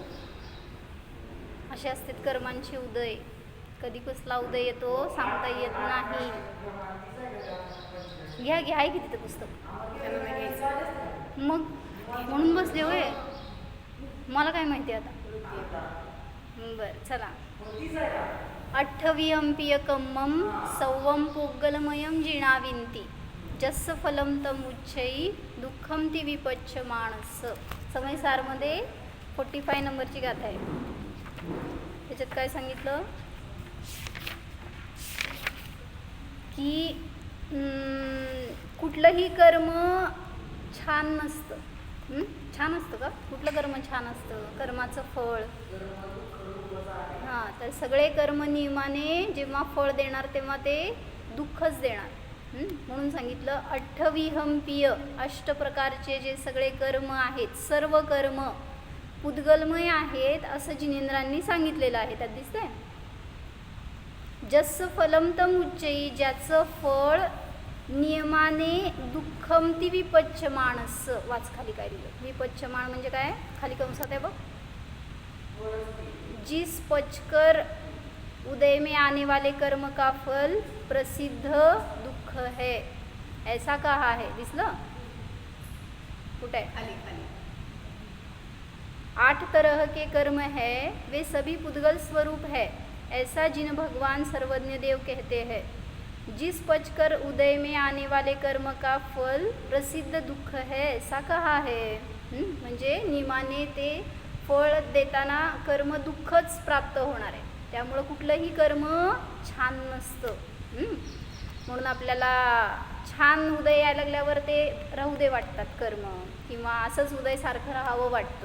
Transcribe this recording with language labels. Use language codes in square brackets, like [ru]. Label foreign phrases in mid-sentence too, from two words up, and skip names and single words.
[mr] असे असतात कर्मांचे उदय. कधी कसला उदय येतो सांगता येत नाही. घ्या घ्या, आहे की तिथं पुस्तक. मग म्हणून बसले होय. मला काय माहिती आता. बरं चला. [pra] अठ्ठवियंपियकम्मं सौवं पोग्गलमयं जिणाविंती जस्स फलं तमुच्चै दुःखं ती विपच्यमानस. [mr] समयसारमध्ये 45 नंबरची गाथा आहे. त्याच्यात काय सांगितलं की कुठलंही कर्म छान नसतं. छान असतं का? कुठलं कर्म छान असतं? कर्माचं फळ. हां, तर सगळे कर्म नियमाने जेव्हा फळ देणार तेव्हा ते दुःखच देणार. म्हणून सांगितलं अठ्ठविहंपीय, 8 प्रकारचे जे सगळे कर्म आहेत, सर्व कर्म पुद्गलमय आहेत असं जिनेंद्रांनी सांगितलेलं आहे. त्यात दिसतंय [pra] जस्स फलं तमुच्चै, [mr] ज्याचं फळ नियमाने [pra] दुःखं ती विपच्यमानस. [mr] वाच खाली काय दिलं. विपच्यमान म्हणजे काय? खाली कंसात आहे बघ. [hi] जिस पचकर उदय में आने वाले कर्म का फल प्रसिद्ध दुःख है, ऐसा कहा है. [mr] दिसलं कुठे? खाली खाली. [hi] 8 तरह के कर्म है, वे सभी पुद्गल स्वरूप है, ऐसा जिन भगवान सर्वज्ञ देव कहते हैं. जिस पचकर उदय में आने वाले कर्म का फल प्रसिद्ध दुःख है, ऐसा कहा है. [mr] म्हणजे नियमाने ते फळ देताना कर्म दुःखच प्राप्त होणार आहे. त्यामुळं कुठलंही कर्म छान नसतं. म्हणून आपल्याला छान उदय यायला लागल्यावर ते राहू दे वाटतात कर्म, किंवा असंच उदय सारखं राहावं वाटतो.